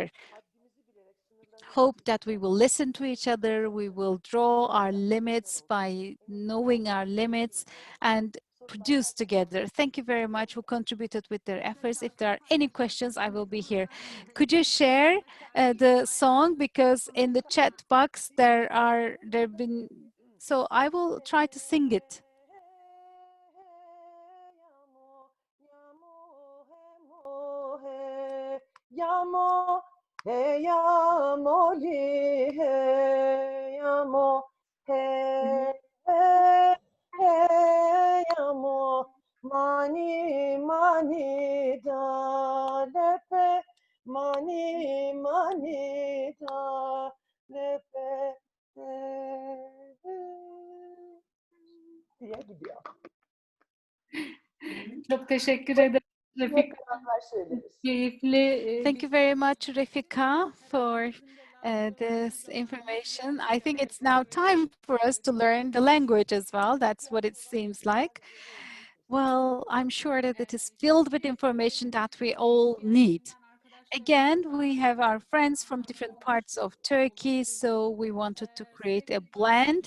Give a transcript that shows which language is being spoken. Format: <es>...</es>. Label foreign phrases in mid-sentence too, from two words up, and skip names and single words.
<en>Hope that we will listen to each other, we will draw our limits by knowing our limits, and produce together. Thank you very much who contributed with their efforts. If there are any questions, I will be here. Could you share the song, because in the chat box there have been, so I will try to sing it. Yamo, hey yamo, hey yamo, hey</en> <tr>hey yamo, mani mani da lepe, mani mani da lepe diye gidiyor. Çok teşekkür ederim Refika. Beraber söyleriz. Keyifli.</tr> <en>Thank you very much, Refika, for this information. I think it's now time for us to learn the language as well. That's what it seems like. Well, I'm sure that it is filled with information that we all need. Again, we have our friends from different parts of Turkey, so we wanted to create a blend.</en>